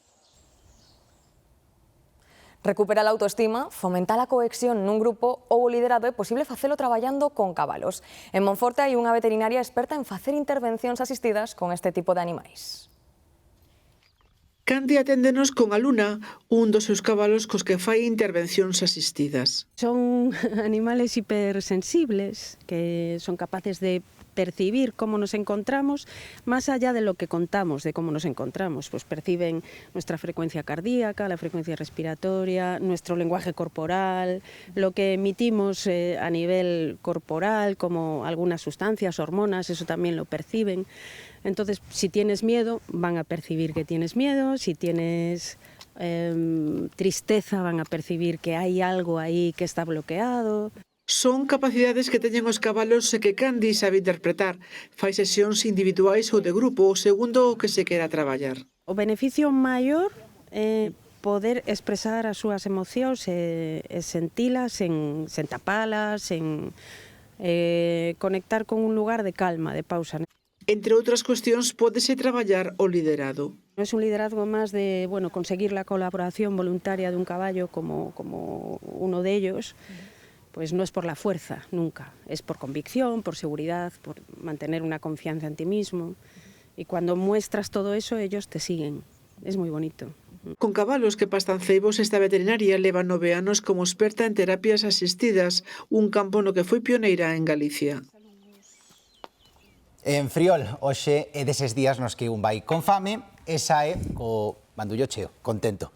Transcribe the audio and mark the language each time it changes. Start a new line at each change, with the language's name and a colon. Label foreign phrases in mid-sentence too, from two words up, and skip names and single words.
Galician: Recuperar a autoestima, fomentar a cohesión nun grupo ou o liderado é posible facelo traballando con cabalos. En Monforte hai unha veterinaria experta en facer intervencións asistidas con este tipo de animais. Candy aténdenos con a Luna, un dos seus cabalos cos que fai intervencións asistidas.
Spanish: Son animales hipersensibles que son capaces de percibir cómo nos encontramos más allá de lo que contamos de cómo nos encontramos. Pues perciben nuestra frecuencia cardíaca, la frecuencia respiratoria, nuestro lenguaje corporal, lo que emitimos a nivel corporal, como algunas sustancias, hormonas, eso también lo perciben. Entonces, si tienes miedo, van a percibir que tienes miedo, si tienes tristeza, van a percibir que hay algo ahí que está bloqueado.
Galician: Son capacidades que teñen os cabalos e que Candy sabe interpretar. Fai sesións individuais ou de grupo, segundo o que se quera traballar. O beneficio maior é poder expresar as súas emocións e sentilas sen tapalas, sen conectar con un lugar de calma, de pausa. Entre outras cuestións, pódese traballar o liderado.
Spanish: Es un liderazgo más de conseguir la colaboración voluntaria de un caballo como uno de ellos. Pues no es por la fuerza, nunca. Es por convicción, por seguridad, por mantener una confianza en ti mismo. Y cuando muestras todo eso, ellos te siguen. Es muy bonito.
Galician: Con cabalos que pastan ceibos, esta veterinaria leva 9 anos como experta en terapias asistidas, un campo no que foi pioneira en Galicia. En Friol, hoxe é deses días nos que un vai con fame e sae co bandullo cheo, contento.